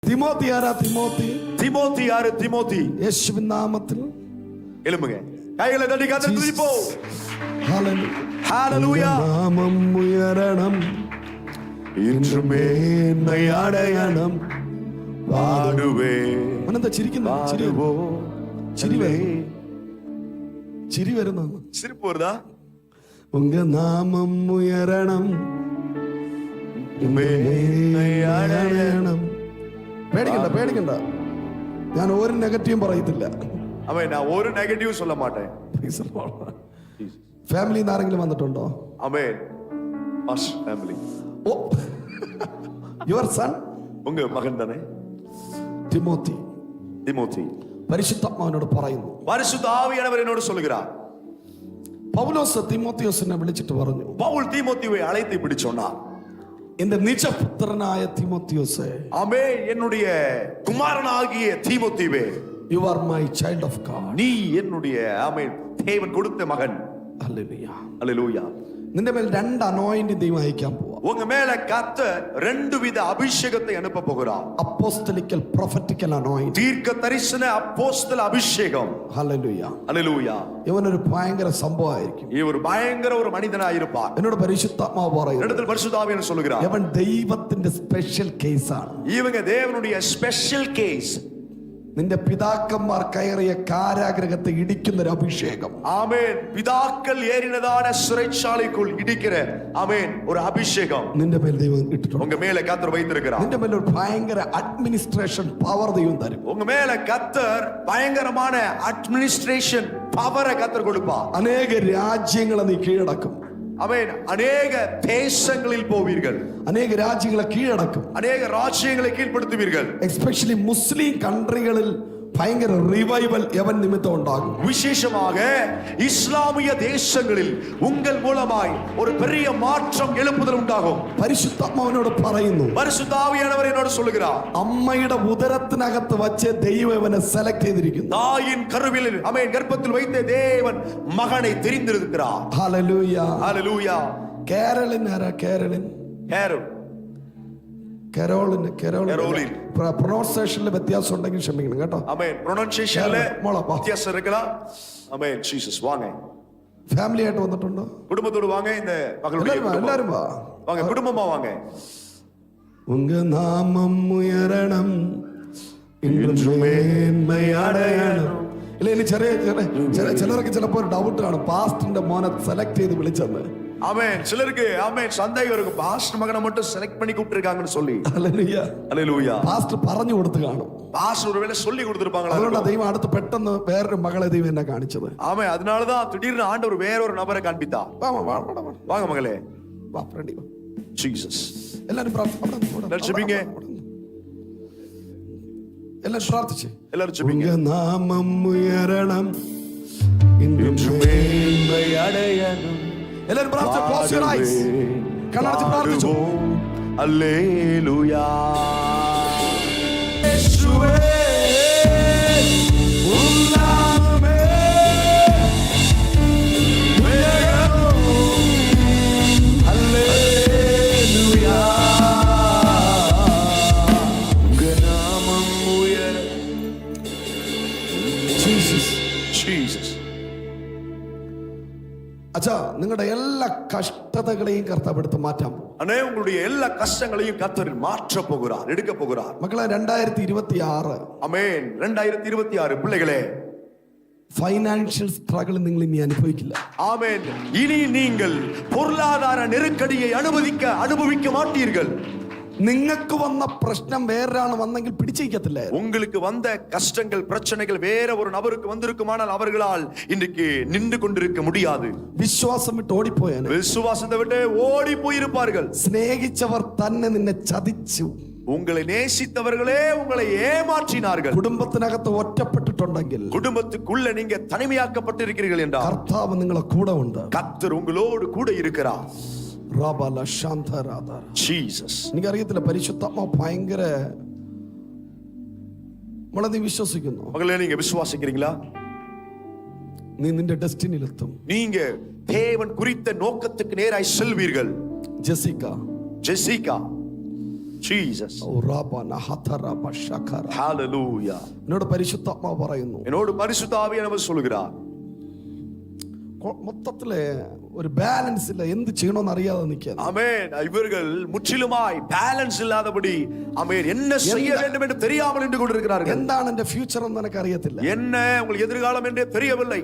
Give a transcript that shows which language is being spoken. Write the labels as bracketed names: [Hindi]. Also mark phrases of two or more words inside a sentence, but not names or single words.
[Malayalam] തിമോത്തി ആരാ? തിമോത്തി. [Tamil] திமோத்தி யாரு? திமோத்தி [Malayalam] യേശുവിൻ നാമത്തിൽ [Tamil] எழும்புங்க, கைகளை தட்டி கர்த்தரை துதிப்போம். [Malayalam] ഹല്ലേലൂയ. നാമം ഉയരണം, [Tamil] இன்றுமே [Malayalam] മേന്മ അടയണം. [Tamil] பாடுவே [Malayalam] അനന്ത ചിരിക്കുന്നു. ചിരി വരുന്നു. [Tamil] சிரிப்பு வருதா? உங்க நாமம் உயரணும், அடையணும். [Malayalam] പേടിക്കണ്ട, പേടിക്കണ്ട. ഞാൻ ഒരു നെഗറ്റീവും പറയത്തില്ല. അവൻ ഞാൻ ഒരു നെഗറ്റീവ് [Tamil] சொல்ல மாட்டேன். [Malayalam] ഫാമിലിയിൽ നിന്ന് ആരെങ്കിലും വന്നിട്ടുണ്ടോ? ആമേൻ. പാസ്റ്റർ ഫാമിലി. [English] Oh, your son, [Malayalam] ഉങ്ക മകൻ തന്നെ തിമോത്തി. തിമോത്തി പരിശുദ്ധാത്മാവിനോട് പറയുന്നു, പരിശുദ്ധ ആവിയാനവർ എന്നോട് சொல்லுகிறார். പൗലോസ് തിമോത്തിയോസിനെ വിളിച്ചിട്ട് പറഞ്ഞു, [Tamil] പൗൽ தீமோத்தேயுவை அழைத்து இப்படி சொன்னார், [Malayalam] എന്റെ നിജപുത്രനായ തിമോത്തിയോസേ, [Tamil] ஆமே, என்னுடைய குமாரனாகிய தீமோத்தேயுவே, [English] You are my child of God. [Tamil] நீ என்னுடைய ஆமென் தேவன் கொடுத்த மகன். [Malayalam] ഹല്ലേലൂയ. [Tamil] ஹல்லேலூயா. [Malayalam] നിന്റെ മേൽ രണ്ട് അനോയിന്റിംഗ് ദൈവം അയക്കാൻ പോവാ. [Tamil] உங்க மேல கர்த்தர் ரெண்டு வித அபிஷேகத்தை அனுப்ப போகிறார். [English] Apostolical prophetical anointing, [Tamil] தீர்க்க தரிசன அப்போஸ்தல அபிஷேகம். [Malayalam] ഹല്ലേലൂയ. [Tamil] ஹல்லேலூயா. [Malayalam] ഇവനൊരു ഭയങ്കര സംഭവമായിരിക്കും. [Tamil] இவர் பயங்கர ஒரு மனிதனாக இருப்பார். [Malayalam] എന്നോട് പരിശുദ്ധാത്മാവ് പറയുന്നു, [Tamil] இடத்தில் பரிசுத்த ஆவியானவர் சொல்லுகிறார், [Malayalam] ഇവൻ ദൈവത്തിന്റെ സ്പെഷ്യൽ കേസാണ്. [Tamil] இவங்க தேவனுடைய ஸ்பெஷல் கேஸ். [Malayalam] നിന്റെ പിതാക്കന്മാർ കയറിയ കാരാഗ്രഹത്തെ ഇടിക്കുന്ന ഒരു അഭിഷേകം. [Tamil] ஆமென். பிதாக்கள் ஏறினதான சிறைச்சாலைக்குள் இடிக்கிற ஆமென் ஒரு அபிஷேகம் [Malayalam] നിന്റെ മേൽ ദൈവം ഇട്ടിട്ടുണ്ട്. [Tamil] உங்க மேல கர்த்தர் வைத்திருக்கிறார். [Malayalam] നിന്റെ മേൽ ഒരു ഭയങ്കര [English] administration power [Malayalam] ദൈവം തരും. [Tamil] உங்க மேல கர்த்தர் பயங்கரமான [English] administration power [Tamil] கர்த்தர் கொடுப்பார். [Malayalam] അനേക രാജ്യങ്ങളെ നീ കീഴടക്കും. [Tamil] ஆமென். அநேக தேசங்களில் போவீர்கள், [Malayalam] അനേക രാജ്യങ്ങളെ കീഴടക്കും. [Tamil] அநேக ராஜ்யங்களை கீழ்ப்படுத்துவீர்கள். [English] especially Muslim countries [Malayalam] ഭയങ്കര റിവൈവൽ എവൻ നിമിത്തം ഉണ്ടാകും. [Tamil] விசேஷமாக இஸ்லாமிய தேசங்களில் உங்கள் மூலமாய் ஒரு பெரிய மாற்றம் எழுப்புதல் உண்டாகும். [Malayalam] പരിശുദ്ധാത്മാവിനോട് പറയുന്നു, [Tamil] பரிசுத்த ஆவியானவர் என்னோடு சொல்லுகிறார், [Malayalam] അമ്മയുടെ ഉദരത്തിനകത്ത് വച്ച് ദൈവം ഇവനെ സെലക്ട് ചെയ്തിരിക്കുന്നു. [Tamil] தாயின் கருவில் ஆமென் கர்ப்பத்தில் வைத்த தேவன் மகனை தெரிந்திருக்கிறார். [Malayalam] ഹല്ലേലൂയ. [Tamil] ஹல்லேலூயா. [Malayalam] കേരളിൻ ആരാ? കേരളിൻ, [Tamil] கேரோல், [Malayalam] കരോളിന്, കരോളിൻ. പ്രൊനൗൺസിയേഷനിൽ വ്യത്യാസം ഉണ്ടെങ്കിൽ ക്ഷമിക്കണം കേട്ടോ. [Tamil] ஆமென். ப்ரொனன்சியேஷன்ல [Malayalam] മോളെ വാ. [Tamil] வித்தியாசம் இருக்கலாம். ஆமென். ஜீசஸ் வாங்க, [Malayalam] ഫാമിലി ആയിട്ട് വന്നിട്ടുണ്ടോ? [Tamil] குடும்பத்தோடு வாங்க. இந்த மகளுடைய [Malayalam] എല്ലാരും വാ. [Tamil] வாங்க, குடும்பமா வாங்க. உங்க நாமம் உயரணும், மேன்மையடையணும். [Malayalam] ഇല്ല, ഇനി ചിലർക്ക് ചിലപ്പോ ഒരു ഡൗട്ട് കാണും, പാസ്റ്ററിന്റെ മോനെ സെലക്ട് ചെയ്ത് വിളിച്ചെന്ന്. [Tamil] ஆமென். சிலருக்கு ஆமென் சந்தேகம் இருக்கும், பாஸ்டர் மகனை மட்டும் செலக்ட் பண்ணி கூப்பிட்டிருக்காங்கன்னு சொல்லி. [Malayalam] ഹല്ലേലൂയ. [Tamil] ஹல்லேலூயா. [Malayalam] പാസ്റ്റർ പറഞ്ഞു കൊടുത്ത് കാണും. [Tamil] பாஸ்டர் ஒருவேளை சொல்லி கொடுத்திருப்பாங்களா? [Malayalam] അതുകൊണ്ടാണ് ദൈവം അടുത്ത് പെട്ടെന്ന് വേറൊരു മകളെ ദൈവം എന്നെ കാണിച്ചത്. [Tamil] ஆமென். அதனாலதான் திடீர்னு ஆண்டவர் வேறொரு நபரை காண்பித்தா. வாங்க மகளே, [Malayalam] വാ, ഫ്രണ്ടി വാ. [Tamil] ஜீசஸ். [Malayalam] എല്ലാരും [Tamil] ஜெபிங்க. [Malayalam] എല്ലാരും പ്രാർത്ഥിച്ച്. [Tamil] எல்லாரும் ஜெபிங்க. உங்க நாமம் உயரணும், மேன்மையடையணும். [Malayalam] എല്ലാരും പ്രാർത്ഥിച്ച്. [English] Close your eyes. [Malayalam] കണ്ണടച്ച് പ്രാർത്ഥിച്ചു. அல்லேலூயா. യേശുവേ ഉന്നാമേ ഉയരണം. [Tamil] அல்லேலூயா. உங்க நாமம் உயரும். [Malayalam] ജീസസ്. [Tamil] ஜீசஸ். [Malayalam] അച്ഛാ, നിങ്ങളുടെ എല്ലാ കഷ്ടതകളെയും കർത്താവ് എടുത്ത് മാറ്റാൻ പോകും. [Tamil] அண்ணே, உங்களுடைய எல்லா கஷ்டங்களையும் கர்த்தர் மாற்ற போகிறார், எடுக்க போகிறார். [Malayalam] മക്കളെ, 2026 [Tamil] ஆமென். 2026 பிள்ளைகளே, [English] financial struggle [Malayalam] നിങ്ങൾ ഇനി അനുഭവിക്കില്ല. [Tamil] ஆமென். இனி நீங்கள் பொருளாதார நெருக்கடியை அனுபவிக்க மாட்டீர்கள். [Malayalam] നിങ്ങൾക്ക് വന്ന പ്രശ്നം വേറൊരാൾ വന്നെങ്കിൽ പിടിച്ചിരിക്കത്തില്ലേ? [Tamil] உங்களுக்கு வந்த கஷ்டங்கள் பிரச்சனைகள் வேற ஒரு நபருக்கு வந்திருக்குமானால் அவர்களால் இன்றைக்கு நின்று கொண்டிருக்க முடியாது. [Malayalam] വിശ്വാസം വിട്ട് ഓടിപ്പോയാൽ, [Tamil] விசுவாசத்தை விட்டு ஓடி போயிருப்பார்கள். [Malayalam] സ്നേഹിച്ചവർ തന്നെ നിന്നെ ചതിച്ചു. [Tamil] உங்களை நேசித்தவர்களே உங்களை ஏமாற்றினார்கள். [Malayalam] കുടുംബത്തിനകത്ത് ഒറ്റപ്പെട്ടിട്ടുണ്ടെങ്കിൽ, [Tamil] குடும்பத்துக்குள்ள நீங்க தனிமையாக்கப்பட்டிருக்கிறீர்கள் என்றால் [Malayalam] കർത്താവ് നിങ്ങളെ കൂടെ ഉണ്ട്. [Tamil] கர்த்தர் உங்களோடு கூட இருக்கிறார். [Malayalam] ജീസസ്. എനിക്കറിയത്തില്ല, പരിശുദ്ധാത്മാവ് ഭയങ്കര. നീ വിശ്വസിക്കുന്നു? [Tamil] மகளே, நீங்க விசுவாசிக்கிறீங்களா? [Malayalam] നീ നിന്റെ ഡെസ്റ്റിനിയിലെത്തും. [Tamil] நீங்க தேவன் குறித்த நோக்கத்துக்கு நேராய் செல்வீர்கள். ஜெசிகா, ஜெசிகா, [English] Jesus. Hallelujah. [Malayalam] എന്നോട് പരിശുദ്ധാത്മാവ് പറയുന്നു, [Tamil] என்னோடு பரிசுத்த ஆவியானவர் சொல்கிறார், [Malayalam] മൊത്തത്തില് ഒരു ബാലൻസ് ഇല്ല, എന്ത് ചെയ്യണമെന്ന് അറിയാതെ നിൽക്കുക. [Tamil] ஆமென். இவர்கள் முற்றிலுமாய் பேலன்ஸ் இல்லாதபடி ஆமென் என்ன செய்ய வேண்டும் என்று தெரியாமல் நின்று கொண்டிருக்கிறார்கள். [Malayalam] എന്താണ് എന്റെ ഫ്യൂച്ചർ എന്ന് എനിക്ക് അറിയത്തില്ല, [Tamil] என்ன உங்களுக்கு எதிர்காலம் என்றே தெரியவில்லை.